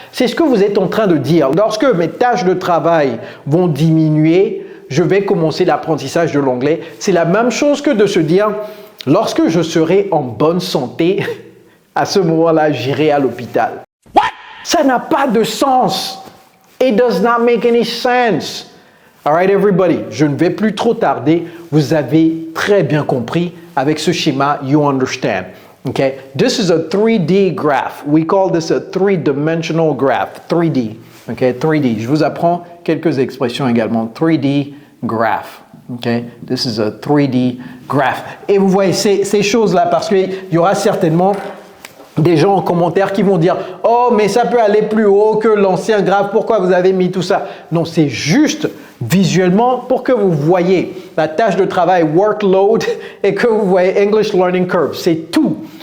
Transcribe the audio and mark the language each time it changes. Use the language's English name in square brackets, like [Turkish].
[French] C'est ce que vous êtes en train de dire. Lorsque mes tâches de travail vont diminuer, je vais commencer l'apprentissage de l'anglais. C'est la même chose que de se dire, lorsque je serai en bonne santé, à ce moment-là, j'irai à l'hôpital. Ça n'a pas de sens. [English] It does not make any sense. All right, everybody, [French] je ne vais plus trop tarder. Vous avez très bien compris avec ce schéma, [English] you understand. Okay, this is a 3D graph. We call this a three-dimensional graph, 3D. Okay, 3D. [French] Je vous apprends quelques expressions également. [English] 3D graph. Okay, this is a 3D graph. [French] Et vous voyez ces choses-là parce qu'il y aura certainement des gens en commentaire qui vont dire « Oh, mais ça peut aller plus haut que l'ancien graphe. Pourquoi vous avez mis tout ça ?» Non, c'est juste visuellement pour que vous voyez la tâche de travail, workload, et que vous voyez English Learning Curve. C'est tout.